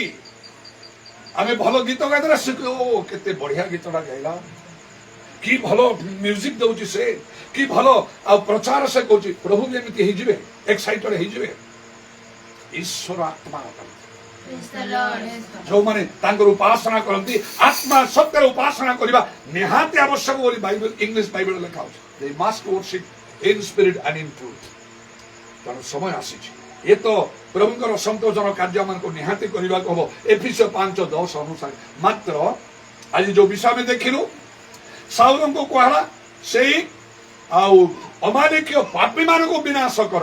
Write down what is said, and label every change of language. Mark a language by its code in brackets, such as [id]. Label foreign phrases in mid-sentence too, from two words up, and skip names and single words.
[or] ଆମେ ଭଲ ଗୀତ ଗାଇଦେଲେ ସେ କେତେ ବଢିଆ ଗୀତଟା ଗାଇଲା, କି ଭଲ ମ୍ୟୁଜିକ ଦଉଛି ସେ, କି ଭଲ ଆଉ ପ୍ରଚାର ସେ କରୁଛି। ପ୍ରଭୁ ଏମିତି ହେଇଯିବେ, ଏକ୍ସାଇଟେଡ ହେଇଯିବେ? ଈଶ୍ୱର ଆତ୍ମା ଯୋଉମାନେ ତାଙ୍କର ଉପାସନା କରନ୍ତି, ଆତ୍ମା ସତ୍ୟରେ ଉପାସନା କରିବା ନିହାତି ଆବଶ୍ୟକ ବୋଲି ବାଇବେଲ, [en] English Bible [or] ଲେଖା ହଉଛି। [en] They must worship in spirit and in truth। [or] ତେଣୁ ସମୟ ଆସିଛି, ଏ ତ ପ୍ରଭୁଙ୍କର ସନ୍ତୋଷଜନକ କାର୍ଯ୍ୟ ମାନଙ୍କୁ ନିହାତି କରିବାକୁ ହବ। ଏଫେସୀୟ 5:10 ଅନୁସାରେ ମାତ୍ର ଆଜି ଯୋଉ ବିଷୟ ଆମେ ଦେଖିଲୁ, ସାଉଲଙ୍କୁ କୁହାଲା ସେଇ ଆଉ ଅମାଲିକୀୟ ପାପୀ ମାନଙ୍କୁ ବିନାଶ କର।